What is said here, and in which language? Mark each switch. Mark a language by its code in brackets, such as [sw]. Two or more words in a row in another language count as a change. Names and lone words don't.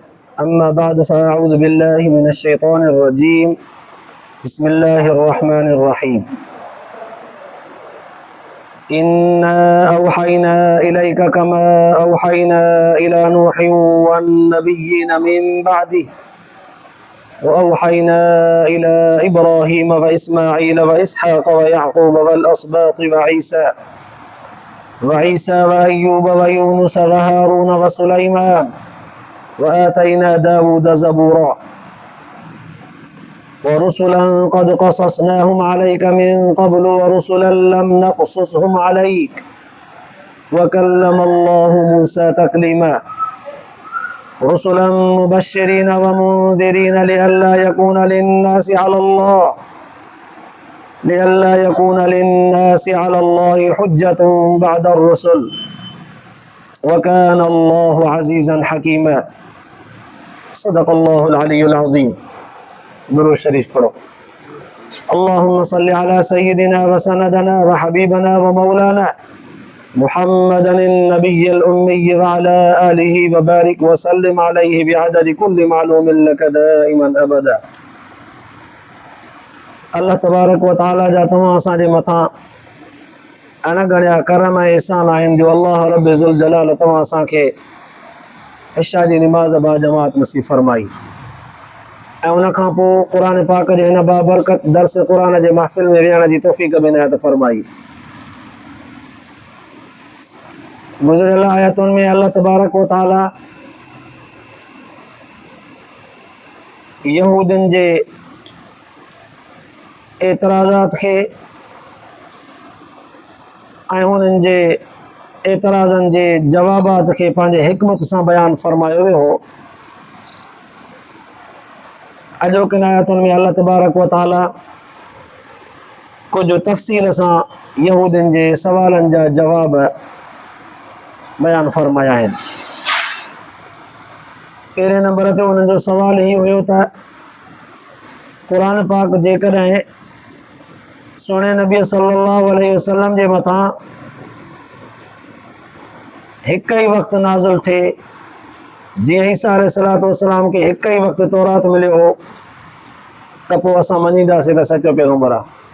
[ar] أما بعد فأعوذ بالله من الشيطان الرجيم بسم الله الرحمن الرحيم. إنا أوحينا إليك كما أوحينا إلى نوح والنبيين من بعده وأوحينا إلى إبراهيم وإسماعيل وإسحاق ويعقوب والأسباط وعيسى وأيوب ويونس وهارون وسليمان وآتينا داوود زبورا ورسلا قد قصصناهم عليك من قبل ورسلا لم نقصصهم عليك وكلم الله موسى تكليما رسلا مبشرين ومنذرين لئلا يكون للناس على الله حجة بعد الرسل وكان الله عزيزا حكيما. صدق الله العلي العظيم. [ur] درود شریف پڑھو. [ar] اللهم صل على سيدنا وسندنا وحبيبنا ومولانا محمد النبي الأمي وعلى آله وبارك وسلم عليه بعدد كل معلوم لك دائما أبدا. الله تبارك وتعالى [sd] जा तमाम असांजे मथां अणगणिया करम ऐं एहसान आहिनि जो [ar] الله رب ذو الجلال [sd] तव्हां असांखे इशा जी निमाज़ बा जमात नसीब फरमाई ऐं उन खां पोइ क़ुरान पाक जे हिन बाबरकत दर्स क़ुरान जे महफ़िल में विहण जी तौफ़ीक़ बि इनायत फरमाई। गुज़िरियल आयतुनि में [ar] الله تبارك وتعالى [sd] यहूदियुनि जे एतराज़ात खे ऐं उन्हनि जे एतराज़नि जे जवाबात खे पंहिंजे हिकमत सां बयानु फरमायो वियो हो। अॼोकिन आयतुनि में [ar] الله تبارك وتعالى [sd] कुझु तफ़सील सां यहूदियुनि जे सवालनि जा जवाब बयानु फरमाया आहिनि। पहिरें नंबर ते उन्हनि जो सवाल ही हुयो त क़ुरान पाक जेकॾहिं सुहिणे नबी [ar] صلى الله عليه وسلم [sd] जे मथां हिक ई वक़्तु नाज़िल थिए, जीअं ईसा [ar] عليه الصلاة والسلام [sd] खे हिक ई वक़्तु तौरात मिलियो हो, त पोइ असां मञींदासीं त सचो पैगम्बर आहे।